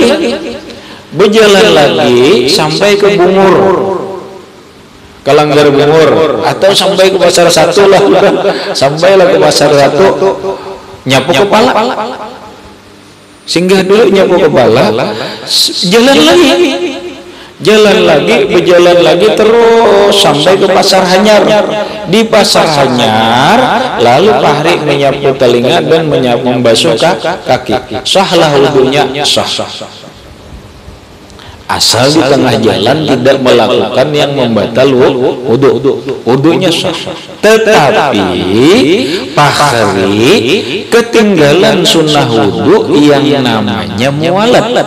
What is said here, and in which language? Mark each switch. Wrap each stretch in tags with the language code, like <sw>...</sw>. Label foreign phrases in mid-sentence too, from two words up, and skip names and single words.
<id>lagi sampai ke Bungur, Kalanggar Bungur, atau sampai ke Pasar Satu lah, sampailah ke Pasar Satu, nyapu kepala, singgah dulu nyapu kepala, jalan lagi, berjalan lagi terus sampai ke Pasar Hanyar. Di Pasar Hanyar lalu Fahri menyapu telinga dan membasuh kaki. Sahlah wudunya, sah. Asal di tengah jalan tidak melakukan yang membatal wudunya sah. Tetapi Fahri ketinggalan sunnah wudu yang namanya muwalat.</id>